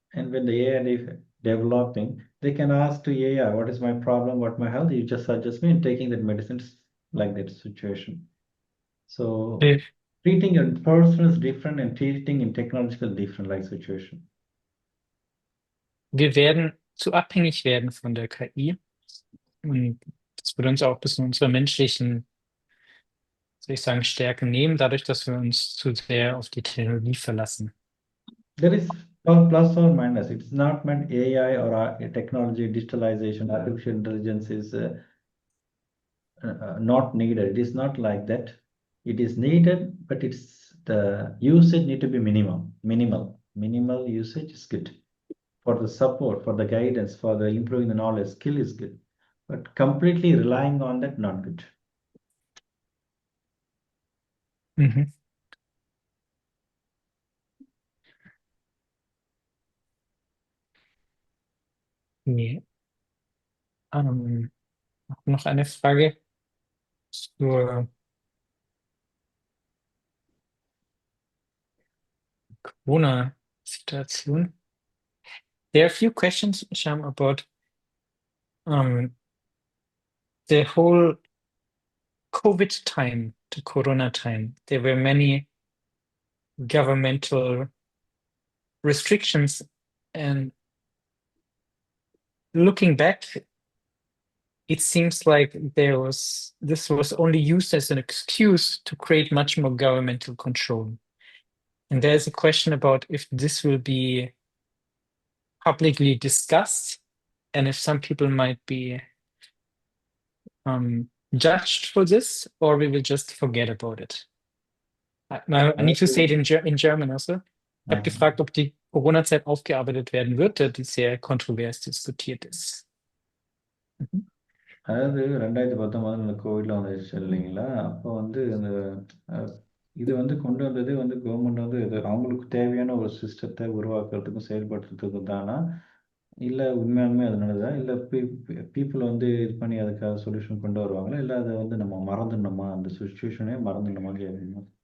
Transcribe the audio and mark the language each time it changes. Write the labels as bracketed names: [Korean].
[English] And when the AI is developing, they can ask to AI, what is my problem, what my health? You just suggest me and taking that medicines like that situation. So [German] Wir, [English] treating in person is different and treating in technological different like situation. [German] wir werden zu abhängig werden von der KI. Und das wird uns auch bis in unsere menschlichen, soll ich sagen, Stärken nehmen, dadurch, dass wir uns zu sehr auf die Technologie verlassen. [English] There is plus or minus. It's not meant AI or technology, digitalization, artificial intelligence is not needed. It is not like that. It is needed, but it's the usage need to be minimal usage is good. For the support, for the guidance, for the improving the knowledge, skill is good. But completely relying on that, not good. Mhm. [German] Nee. Noch eine Frage zur Corona-Situation. [English] There are a few questions, Sham, about the whole COVID time to Corona time. There were many governmental restrictions, and looking back, it seems like this was only used as an excuse to create much more governmental control. And there's a question about if this will be publicly discussed and if some people might be judged for this, or we will just forget about it. I need to say it in German also. [German] Ich habe gefragt, ob die Corona-Zeit aufgearbeitet werden wird, die sehr kontrovers diskutiert ist. Mhm. [Tamil] அதாவது 2019 கோவிட்ல வந்துருச்சு இல்லைங்களா? அப்போ வந்து இந்த இது வந்து கொண்டு வந்தது வந்து கவர்மெண்ட் வந்து இது அவங்களுக்கு தேவையான ஒரு சிஸ்டத்தை உருவாக்குறதுக்கும் செயல்படுத்துறதுக்கும் தானா, இல்லை உண்மையாலுமே அது நடந்ததா, இல்லை பீப்புள் வந்து இது பண்ணி அதுக்காக சொல்யூஷன் கொண்டு வருவாங்களா, இல்லை அதை வந்து நம்ம மறந்துடணுமா, அந்த சுச்சுவேஷனே மறந்துடணுமான்னு கேட்கணும்.